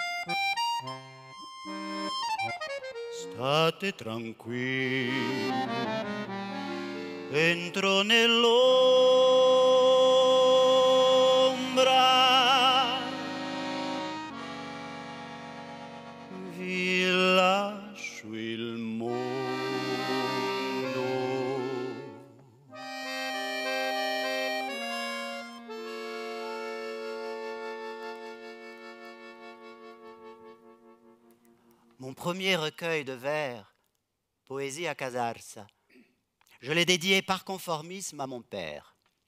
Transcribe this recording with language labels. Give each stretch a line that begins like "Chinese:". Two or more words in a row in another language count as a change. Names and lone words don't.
Italian: State tranquilli, entro nell'ombra, vi lascio il mondo.
French: Mon premier recueil de vers, Poésie à Casarsa, je l'ai dédié par conformisme à mon père.